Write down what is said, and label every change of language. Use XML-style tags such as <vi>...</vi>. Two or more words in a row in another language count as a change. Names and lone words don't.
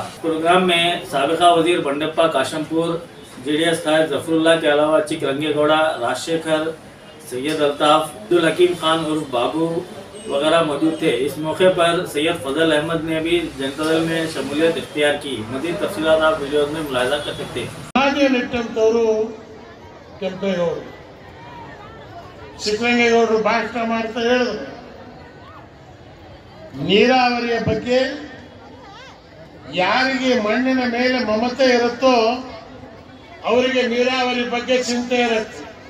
<ur>پروگرام میں سابقہ وزیر بنڈیپا کاشمپور، جے ڈی ایس قائد ظفراللہ کے علاوہ چکرنگے گوڑا، راج شیکھر، سید الطاف، عبدالحکیم خان عرف بابو وغیرہ موجود تھے. اس موقع پر سید فضل احمد نے بھی جنتا دل میں شمولیت اختیار کی. مزید تفصیلات آپ ویڈیو میں ملاحظہ کر سکتے ہیں.</ur> <kn>ಕೆಂಪೇಗೌಡರು ಚಿಕ್ಕರಂಗೇಗೌಡರು ಭಾಷಣ ಮಾಡ್ತಾ ಹೇಳಿದ್ರು, ನೀರಾವರಿಯ ಬಗ್ಗೆ ಯಾರಿಗೆ ಮಣ್ಣಿನ ಮೇಲೆ ಮಮತೆ ಇರುತ್ತೋ ಅವರಿಗೆ ನೀರಾವರಿ ಬಗ್ಗೆ ಚಿಂತೆ ಇರುತ್ತೆ.</kn>